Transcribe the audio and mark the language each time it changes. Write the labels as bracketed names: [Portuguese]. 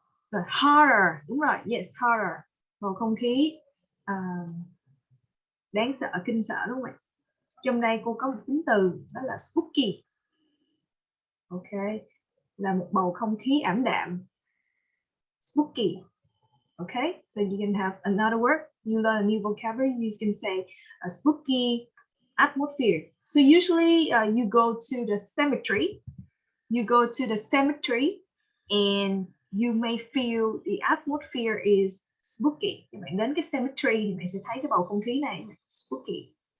[Vietnamese] Rồi horror, đúng rồi, yes, horror, bầu không khí đáng sợ, kinh sợ, đúng không ạ? Trong đây cô có một tính từ đó là spooky. Ok, là một bầu không khí ảm đạm. [English] Spooky. Okay, so you can have another word. You learn a new vocabulary. You can say a spooky atmosphere. So usually you go to the cemetery. You go to the cemetery and you may feel the atmosphere is spooky. [Vietnamese] Các bạn đến cái cemetery thì bạn sẽ thấy cái bầu không khí này, spooky.